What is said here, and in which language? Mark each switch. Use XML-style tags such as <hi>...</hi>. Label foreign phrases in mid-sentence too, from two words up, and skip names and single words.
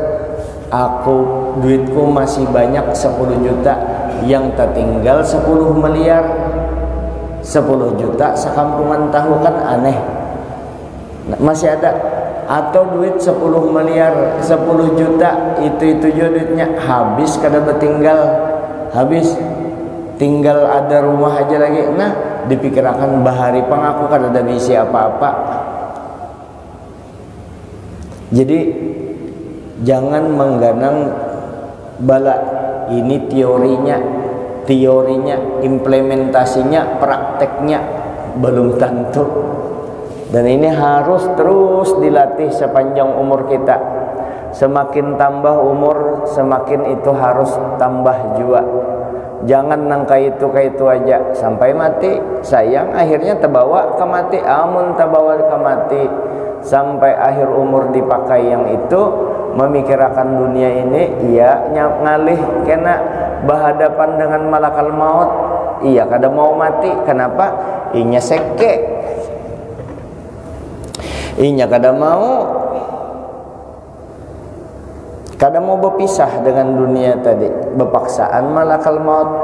<id>Aku duitku masih banyak 10 juta, yang tertinggal 10 miliar. 10 juta sekampungan tahu kan aneh. Masih ada. Atau duit 10 miliar, 10 juta, itu juga duitnya habis, kada bertinggal, habis. Tinggal ada rumah aja lagi. Nah, dipikirkan bahari pang aku kada ada misi apa-apa. Jadi jangan mengganang bala, Ini teorinya, implementasinya, prakteknya belum tentu. Dan ini harus terus dilatih sepanjang umur kita. Semakin tambah umur, semakin itu harus tambah jua. Jangan nangka itu aja sampai mati. Sayang akhirnya terbawa ke mati.</id> <bjn>Amun terbawa ke mati sampai akhir umur dipakai yang itu, memikirkan dunia ini, iya ngalih kena berhadapan dengan malakal maut. Iya kada mau mati. Kenapa? Inya seke, inya kada mau berpisah dengan dunia tadi, berpaksaan malakal maut.</bjn>